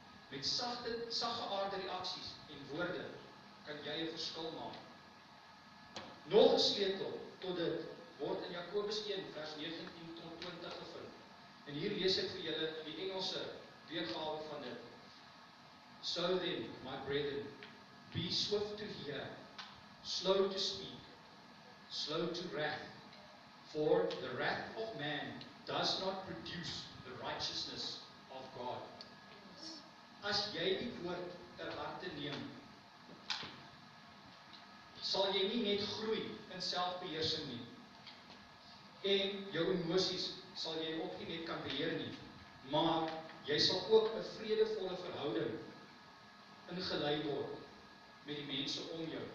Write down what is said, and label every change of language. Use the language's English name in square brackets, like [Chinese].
[Afrikaans] Met saggeaarde reaksies en woorde kan jy 'n verskil maak. Nog 'n sleutel tot dit word in Jakobus 1 vers 19 tot 20 gevind. En hier lees ek vir julle die Engelse weergawe van dit. [English] So then, my brethren, be swift to hear, slow to speak, slow to wrath, for the wrath of man does not produce the righteousness of God. [Afrikaans] As jy die woord ter harte neem, sal jy nie net groei in selfbeheersing nie, en jou emosies sal jy ook nie net kan beheer nie, maar jy sal ook 'n vredevolle verhouding ingelei word met die mense om jou.